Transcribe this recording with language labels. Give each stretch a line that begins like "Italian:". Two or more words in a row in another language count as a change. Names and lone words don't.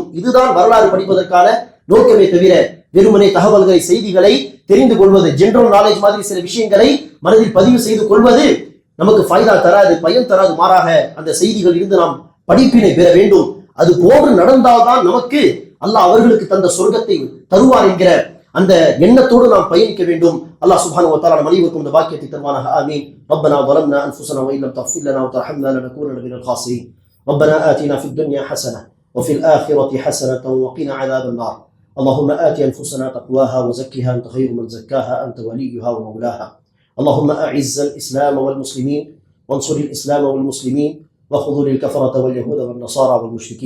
Tamil: இதுதான் வரலாறு படிப்பதற்கான நோக்கமே தவிர வெறுமனே தகவல்களை, செய்திகளை தெரிந்து கொள்வது,
English: general knowledge
Tamil: மாதிரி சில விஷயங்களை மனதில் பதிவு செய்து கொள்வது நமக்கு ஃபைதா தராது, பயன் தராது. மாறாக அந்த செய்திகள் இருந்து நாம் படிப்பினை பெற வேண்டும். அது போன்று நடந்தால்தான் நமக்கு அல்லாஹ் அவர்களுக்கு தந்த சொர்க்கத்தை தருவார் என்கிற அந்த எண்ணத்தோடு நாம் பயணிக்க வேண்டும். அல்லாஹ்
Arabic: سبحانه وتعالى
Tamil: நம் அனைவருக்கும் இந்த பாக்கியத்தை தருவானாக. ஆமீன்.
Arabic: ரப்பனா ظلمنا انفسنا وان لم تغفر لنا وترحمنا لنكونن من الخاسرين. ربنا آتنا في الدنيا حسنة وفي الآخرة حسنة وقنا عذاب النار. اللهم آت أنفسنا تقواها وزكها أنت خير من زكاها أنت وليها ومولاها. اللهم أعز الإسلام والمسلمين وانصر الإسلام والمسلمين وخذل الكفرة واليهود والنصارى والمشركين.